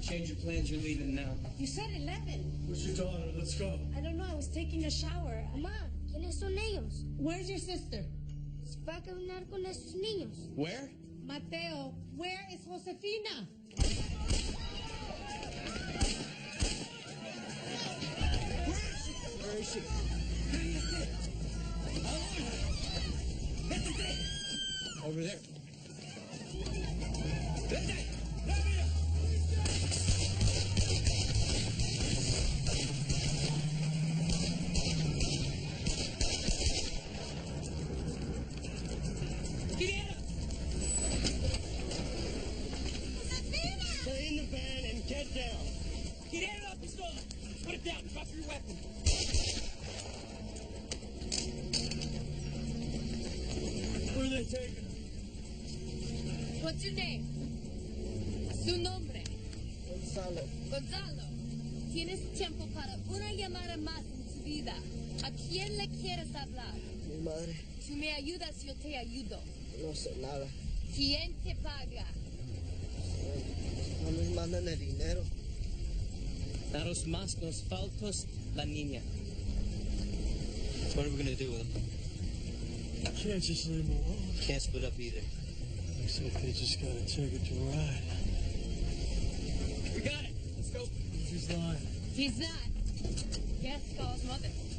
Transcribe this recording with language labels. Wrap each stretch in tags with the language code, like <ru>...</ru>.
<en>Change your plans, you're leaving now. You said 11. What's your daughter? Let's go. I don't know. I was taking a shower.</en> <es>Mamá, ¿quiénes son ellos?</es> <en>Where's your sister?</en> <es>Se va a caminar con esos niños.</es> <en>Where? Mateo, where is Josefina? Where is she? Over there. Stay in the van and get down. Get up, pistola! Put it down, drop your weapon. Where are they taking her? What's your name?</en> <es>Su nombre. Gonzalo. Gonzalo. Tienes tiempo para una llamada más en tu vida. ¿A quién le quieres hablar? Mi madre. Tú me ayudas, yo te ayudo. No sé nada. ¿Quién te paga? No nos mandan el dinero. Daros más los faltos la niña.</es> <en>What are we gonna do with them? Can't just leave them alone. Can't split up either. Looks like they just got a ticket to ride. We got it. Let's go. He's lying. He's not. Yes, call his mother.</en>